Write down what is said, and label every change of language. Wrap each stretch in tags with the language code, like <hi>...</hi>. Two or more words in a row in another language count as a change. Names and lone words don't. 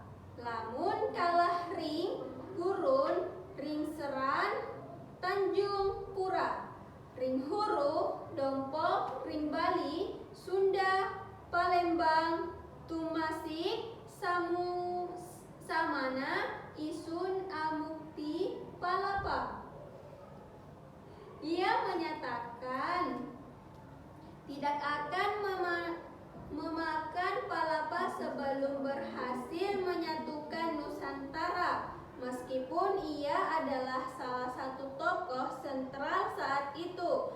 <kaw>Lamun kalah ring gurun, ring seran Tanjung Pura, ring huru Dompo, ring Bali Sunda, Palembang Tumasik Samana, Isun Amukti Palapa.</kaw> <id>Ia menyatakan tidak akan memakan Palapa sebelum berhasil menyatukan Nusantara, meskipun ia adalah salah satu tokoh sentral saat itu.</id>